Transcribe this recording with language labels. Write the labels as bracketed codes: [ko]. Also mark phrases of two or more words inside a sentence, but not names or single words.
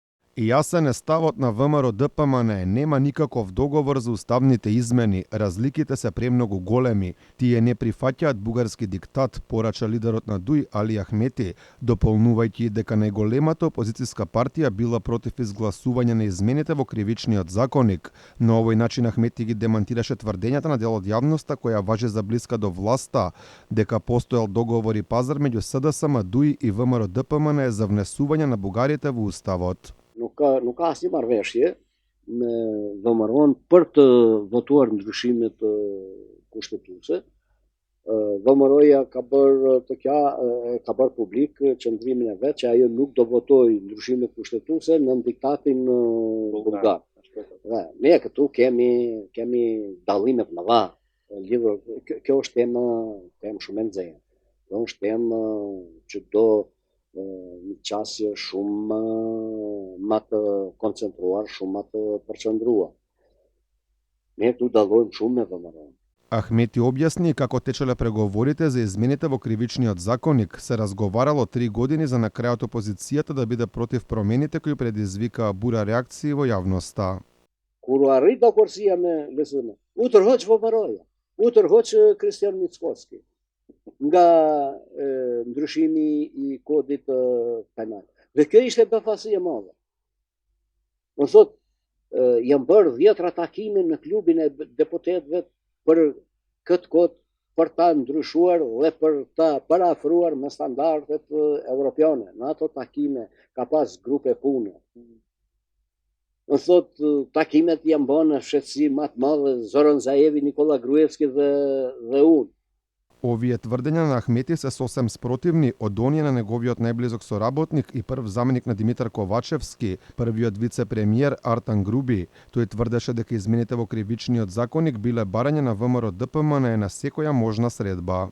[mk] И јасен е ставот на ВМРО-ДПМН, нема никаков договор за уставните измени, разликите се премногу големи, тие не прифаќаат бугарски диктат, порача лидерот на ДУИ Али Ахмети, дополнувајќи дека најголемата опозицијска партија била против изгласување на измените во кривичниот законник. На овој начин Ахмети ги демантираше тврдењата на дел од јавноста која важи за блиска до власта, дека постоел договор и пазар меѓу СДСМ, ДУИ и ВМРО-ДПМН за внесување на бугарите во уставот. [sq] Nuk ka asnjë marrëveshje me VMRO-n për të votuar ndryshimet kushtetuese. VMRO-ja ka bërë publik qëndrimin e vet që ajo nuk do votojë ndryshimet kushtetuese në diktatin bulgar. Ne këtu kemi dallime të mëdha lidhur. Kjo është temë shumë e nxehtë. Kjo është temë që do një qasje shumë më të koncentruar, shumë më të përqendruar. Ne këtu dallojmë shumë me VMRO. [mk] Ахмети објасни како течеле преговорите за измените во кривичниот законник. Се разговарало 3 години за на крајот опозицијата да биде против промените кои предизвикаа бура реакции во јавноста. [sq] Kur u arrit dakordësia me LSM, u tërhoq VMRO-ja, u tërhoq Kristian Mickoski nga ndryshimi i kodit penal. Dhe kjo ishte befasi e madhe. Më thot, janë bërë 10 takime në klubin e deputetëve për këtë kod, për ta ndryshuar dhe për ta parafruar me standardet evropiane. Në ato takime ka pas grupe pune. Më thot, takimet janë bërë në fshehtësi më të madhe, Zoran Zaevi, Nikola Gruevski dhe unë. [mk] Овие тврдења на Ахмети се сосем спротивни од оние на неговиот најблизок соработник и прв заменик на Димитар Ковачевски, првиот вице-премиер Артан Груби. Тој тврдеше дека измените во кривичниот законник биле барање на ВМРО-ДПМН на секоја можна средба.